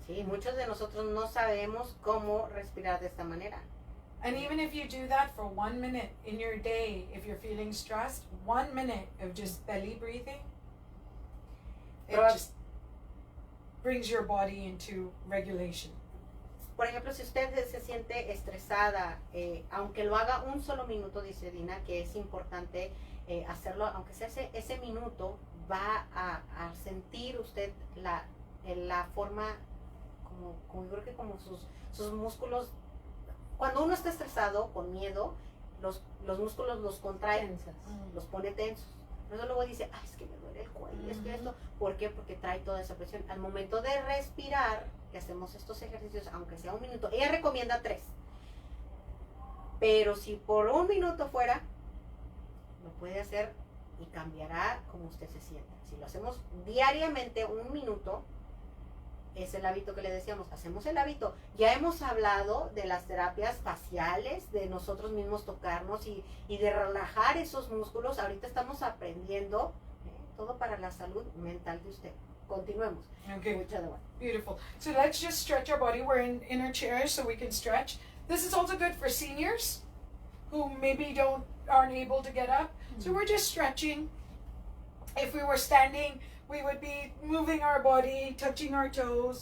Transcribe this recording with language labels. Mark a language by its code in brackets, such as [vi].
[es] Sí, muchos de nosotros no sabemos cómo respirar de esta manera. [en] And even if you do that for 1 minute in your day, if you're feeling stressed, 1 minute of just belly breathing, it [es] Pero- [en] just brings your body into regulation. [es] Por ejemplo, si usted se siente estresada, aunque lo haga un solo minuto, dice Dina, que es importante hacerlo, aunque sea ese minuto, va a sentir usted la forma, como yo creo que como sus músculos, cuando uno está estresado, con miedo, los músculos los contrae, Tensas. los pone tensos. Luego luego dice, ay, es que me duele el cuello, es que esto. ¿Por qué? Porque trae toda esa presión. Al momento de respirar, que hacemos estos ejercicios, aunque sea un minuto, ella recomienda 3. Pero si por un minuto fuera, lo puede hacer y cambiará como usted se sienta. Si lo hacemos diariamente, un minuto, es el hábito que le decíamos, hacemos el hábito. Ya hemos hablado de las terapias faciales, de nosotros mismos tocarnos y de relajar esos músculos. Ahorita estamos aprendiendo todo para la salud mental de usted. Continuemos. [en] Okay. [es] Mucha de bueno. [en] Beautiful. So let's just stretch our body. We're in our chairs so we can stretch. This is also good for seniors who maybe aren't able to get up. So we're just stretching. If we were standing, we would be moving our body, touching our toes.